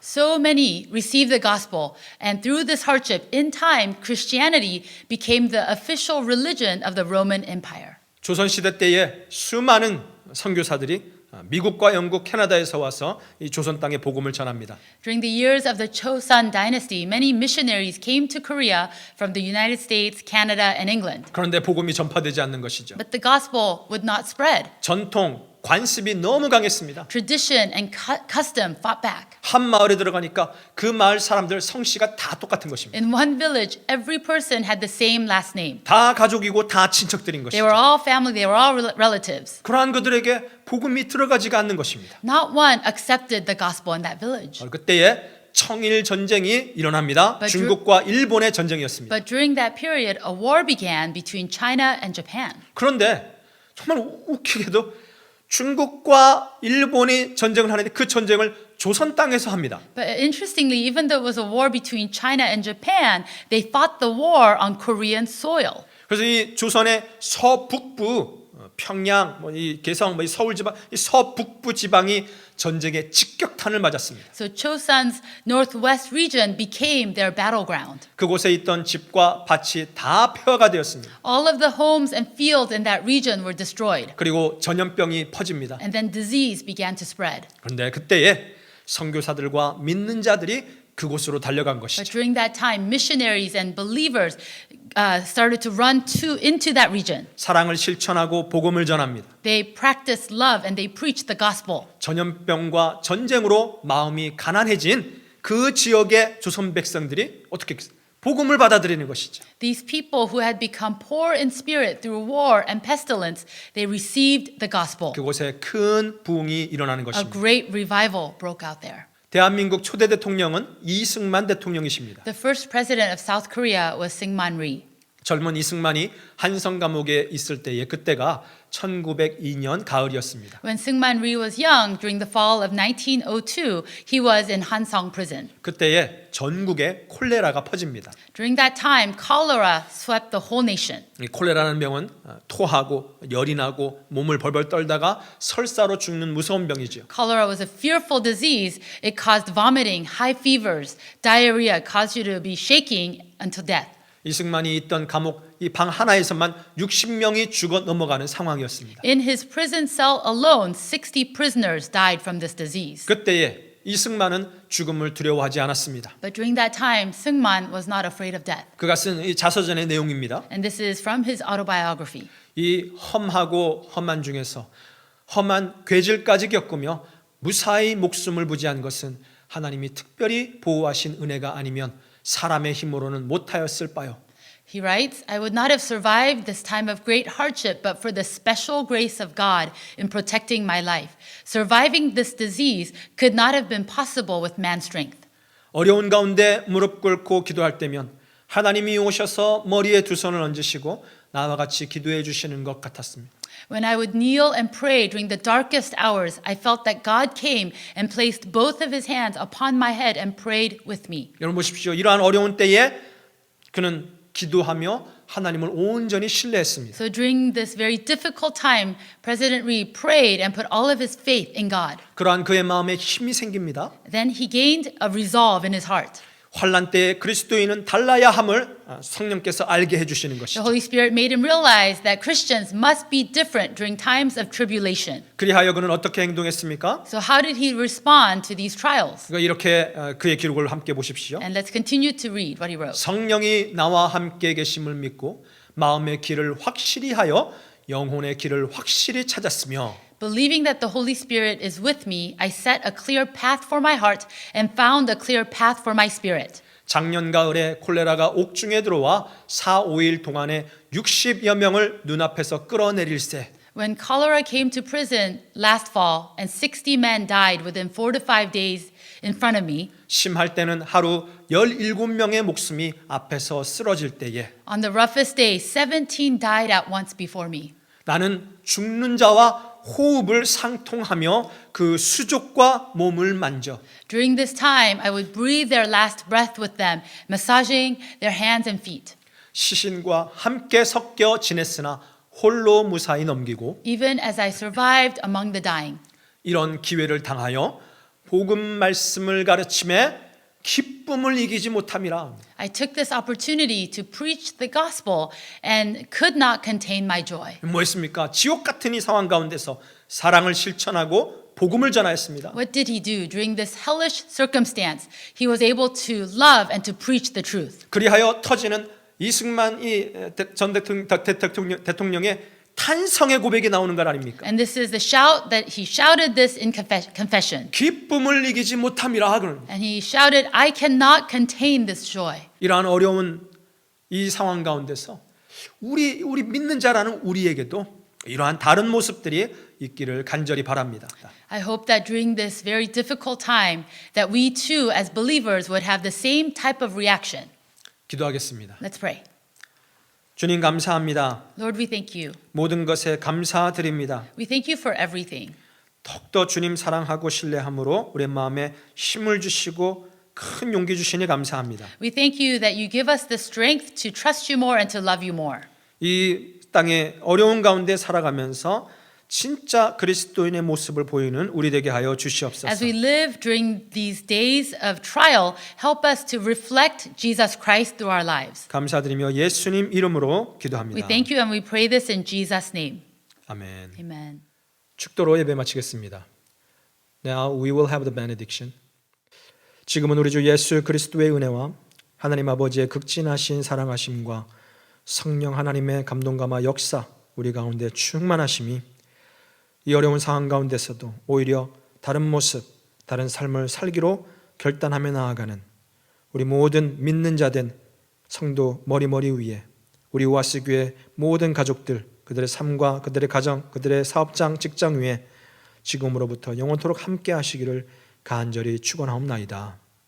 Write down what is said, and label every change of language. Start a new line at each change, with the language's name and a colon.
English: So many received the gospel, and through this hardship, in time, Christianity became the official religion of the Roman Empire.
Korean: 조선시대 때에 수많은 선교사들이 미국과 영국, 캐나다에서 와서 이 조선 땅에 복음을 전합니다.
English: During the years of the Chosun dynasty, many missionaries came to Korea from the United States, Canada, and England.
Korean: 그런데 복음이 전파되지 않는 것이죠.
English: But the gospel would not spread.
Korean: 전통, 관습이 너무 강했습니다.
English: Tradition and custom fought back.
Korean: 한 마을에 들어가니까 그 마을 사람들 성씨가 다 똑같은 것입니다.
English: In one village, every person had the same last name.
Korean: 다 가족이고 다 친척들인
English: They were
Korean: 것이죠.
English: all family, they were all relatives.
Korean: 그러한 그들에게 복음이 들어가지가 않는 것입니다.
English: Not one accepted the gospel in that village.
Korean: 그때에 청일 전쟁이 일어납니다.
English: But
Korean: 중국과 일본의 전쟁이었습니다.
English: But during that period, a war began between China and Japan.
Korean: 그런데 정말 웃기게도 중국과 일본이 전쟁을 하는데 그 전쟁을 조선 땅에서 합니다.
English: But interestingly, even though it was a war between China and Japan, they fought the war on Korean soil.
Korean: 그래서 이 조선의 서북부 평양, 이 개성, 이 서울 지방, 이 서북부 지방이 전쟁의 직격탄을 맞았습니다.
English: So Chosun's northwest region became their battleground.
Korean: 그곳에 있던 집과 밭이 다 폐허가 되었습니다.
English: All of the homes and fields in that region were destroyed.
Korean: 그리고 전염병이 퍼집니다.
English: And then disease began to spread.
Korean: 그런데 그때에 선교사들과 믿는 자들이 그곳으로 달려간
English: But
Korean: 것이죠.
English: during that time, missionaries and believers started to run into that region.
Korean: 사랑을 실천하고 복음을 전합니다.
English: They practiced love and they preached the gospel.
Korean: 전염병과 전쟁으로 마음이 가난해진 그 지역의 조선 백성들이 어떻게 복음을 받아들이는 것이죠.
English: These people who had become poor in spirit through war and pestilence, they received the gospel.
Korean: 그곳에 큰 부흥이 일어나는
English: A
Korean: 것입니다.
English: great revival broke out there.
Korean: 대한민국 초대 대통령은 이승만 대통령이십니다.
English: The first president of South Korea was Syngman Rhee.
Korean: 젊은 이승만이 한성 감옥에 있을 때에 그때가 1902년 가을이었습니다.
English: When Syngman Rhee was young, during the fall of 1902, he was in Hansong prison.
Korean: 그때에 전국에 콜레라가 퍼집니다.
English: During that time, cholera swept the whole nation.
Korean: 이 콜레라는 병은 토하고 열이 나고 몸을 벌벌 떨다가 설사로 죽는 무서운 병이죠.
English: Cholera was a fearful disease. It caused vomiting, high fevers, diarrhea, caused you to be shaking until death.
Korean: 이승만이 있던 감옥 이 방 하나에서만 60명이 죽어 넘어가는 상황이었습니다.
English: In his prison cell alone, 60 prisoners died from this disease.
Korean: 그때에 이승만은 죽음을 두려워하지 않았습니다.
English: But during that time, Syngman was not afraid of death.
Korean: 그가 쓴 이 자서전의 내용입니다.
English: And this is from his autobiography.
Korean: 이 험하고 험한 중에서 험한 괴질까지 겪으며 무사히 목숨을 부지한 것은 하나님이 특별히 보호하신 은혜가 아니면 사람의 힘으로는 못하였을 바요.
English: He writes, I would not have survived this time of great hardship but for the special grace of God in protecting my life. Surviving this disease could not have been possible with man's strength.
Korean: 어려운 가운데 무릎 꿇고 기도할 때면 하나님이 오셔서 머리에 두 손을 얹으시고 나와 같이 기도해 주시는 것 같았습니다.
English: When I would kneel and pray during the darkest hours, I felt that God came and placed both of his hands upon my head and prayed with me.
Korean: 여러분 보십시오. 이러한 어려운 때에 그는 기도하며 하나님을 온전히 신뢰했습니다.
English: So during this very difficult time, President Lee prayed and put all of his faith in God.
Korean: 그러한 그의 마음에 힘이 생깁니다.
English: Then he gained a resolve in his heart.
Korean: 환난 때에 그리스도인은 달라야 함을 성령께서 알게 해주시는
English: The
Korean: 것이죠.
English: Holy Spirit made him realize that Christians must be different during times of tribulation.
Korean: 그리하여 그는 어떻게 행동했습니까?
English: So how did he respond to these trials?
Korean: 그러니까 이렇게 그의 기록을 함께 보십시오.
English: And let's continue to read what he wrote.
Korean: 성령이 나와 함께 계심을 믿고 마음의 길을 확실히 하여 영혼의 길을 확실히 찾았으며
English: Believing that the Holy Spirit is with me, I set a clear path for my heart and found a clear path for my spirit.
Korean: 작년 가을에 콜레라가 옥중에 들어와 4, 5일 동안에 60여 명을 눈앞에서 끌어내릴세
English: When cholera came to prison last fall and 60 men died within 4 to 5 days in front of me,
Korean: 심할 때는 하루 17명의 목숨이 앞에서 쓰러질 때에
English: on the roughest day, 17 died at once before me.
Korean: 나는 죽는 자와 호흡을 상통하며 그 수족과 몸을 만져
English: During this time, I would breathe their last breath with them, massaging their hands and feet.
Korean: 시신과 함께 섞여 지냈으나 홀로 무사히 넘기고
English: Even as I survived among the dying.
Korean: 이런 기회를 당하여 복음 말씀을 가르침에 기쁨을 이기지 못함이라.
English: I took this opportunity to preach the gospel and could not contain my joy.
Korean: 뭐했습니까? 지옥 같은 이 상황 가운데서 사랑을 실천하고 복음을 전하였습니다.
English: What did he do during this hellish circumstance? He was able to love and to preach the truth.
Korean: 그리하여 터지는 이승만 전 대통령의 탄성의 고백이 나오는 것 아닙니까?
English: And this is the shout that he shouted this in confession.
Korean: 기쁨을 이기지 못함이라. 그는
English: And he shouted, I cannot contain this joy.
Korean: 이러한 어려운 이 상황 가운데서 우리 믿는 자라는 우리에게도 이러한 다른 모습들이 있기를 간절히 바랍니다.
English: I hope that during this very difficult time that we too as believers would have the same type of reaction.
Korean: 기도하겠습니다.
English: Let's pray.
Korean: 주님 감사합니다.
English: Lord, we thank you.
Korean: 모든 것에 감사드립니다.
English: We thank you for everything.
Korean: 더욱더 주님 사랑하고 신뢰함으로 우리 마음에 힘을 주시고 큰 용기 주시니 감사합니다.
English: We thank you that you give us the strength to trust you more and to love you more.
Korean: 이 땅에 어려운 가운데 살아가면서 진짜 그리스도인의 모습을 보이는 우리 되게 하여 주시옵소서.
English: As we live during these days of trial, help us to reflect Jesus Christ through our lives.
Korean: 감사드리며 예수님 이름으로
English: We
Korean: 기도합니다.
English: thank you and we pray this in Jesus' name.
Korean: 아멘.
English: Amen.
Korean: 축도로 예배 마치겠습니다.
English: Now we will have the benediction.
Korean: 지금은 우리 주 예수 그리스도의 은혜와 하나님 아버지의 극진하신 사랑하심과 성령 하나님의 감동감화 역사 우리 가운데 충만하심이 이 어려운 상황 가운데서도 오히려 다른 모습, 다른 삶을 살기로 결단하며 나아가는 우리 모든 믿는 자된 성도 머리머리 위에 우리 오아시 교회 모든 가족들 그들의 삶과 그들의 가정, 그들의 사업장, 직장 위에 지금으로부터 영원토록 함께 하시기를 간절히 축원하옵나이다.